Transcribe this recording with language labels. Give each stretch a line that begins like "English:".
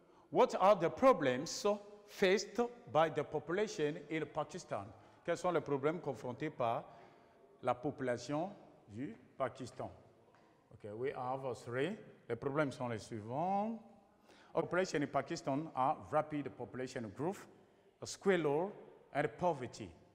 English: What are the problems faced by the population in Pakistan?
French: Quels sont les problèmes confrontés par la population du Pakistan?
English: Okay, we have 3.
French: Les problèmes sont les suivants.
English: Population in Pakistan are rapid population growth, squalor, and poverty.